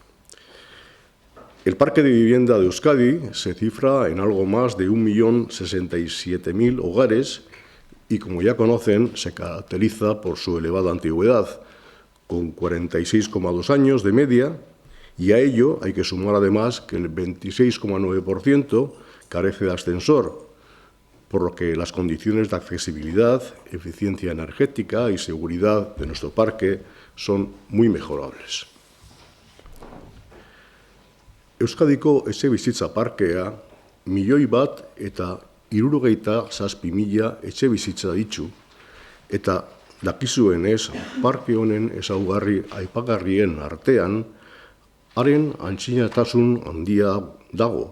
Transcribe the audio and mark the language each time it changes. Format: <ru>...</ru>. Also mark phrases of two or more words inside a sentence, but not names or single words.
<es>El parque de vivienda de Euskadi se cifra en algo más de 1.067.000 hogares y, como ya conocen, se caracteriza por su elevada antigüedad, con 46,2 años de media, y a ello hay que sumar además que el 26,9% carece de ascensor, por lo que las condiciones de accesibilidad, eficiencia energética y seguridad de nuestro parque son muy mejorables.</es> <eu>Euskadiko etxebizitza parkea 1.000.000 etxebizitza ditu, eta dakizuenez parke honen ezaugarri aipagarrien artean haren antzinatasun handia dago.</eu>